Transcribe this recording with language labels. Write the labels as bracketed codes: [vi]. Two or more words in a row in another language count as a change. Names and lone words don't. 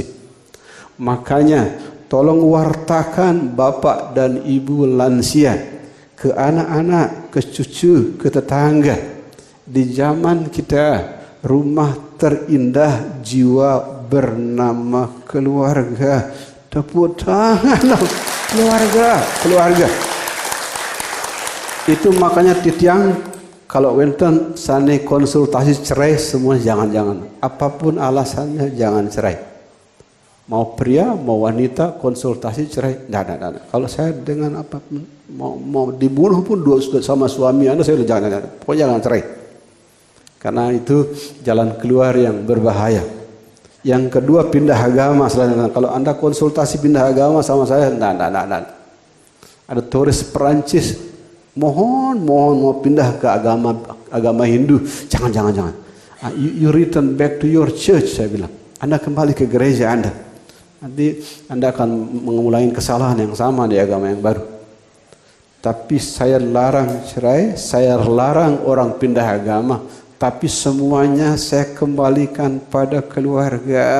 [id] Makanya tolong wartakan bapak dan ibu lansia ke anak-anak, ke cucu, ke tetangga. Di zaman kita, rumah terindah jiwa bernama keluarga. Tepuk tangan, keluarga, keluarga. Itu makanya Titiang kalau [ban] wenten sane [id] konsultasi cerai semua jangan-jangan. Apapun alasannya jangan cerai. Mau pria, mau wanita, konsultasi cerai. Tidak. Kalau saya dengan apapun, mau dibunuh pun sama suami Anda, saya jangan. Pokoknya jangan cerai. Karena itu jalan keluar yang berbahaya. Yang kedua, pindah agama. Kalau Anda konsultasi pindah agama sama saya, tidak. Ada turis Perancis, mohon mau pindah ke agama Hindu. Jangan. [en] You return back to your church, [id] saya bilang. Anda kembali ke gereja Anda. Nanti Anda akan mengulangi kesalahan yang sama di agama yang baru. Tapi saya larang cerai, saya larang orang pindah agama. Tapi semuanya saya kembalikan pada keluarga.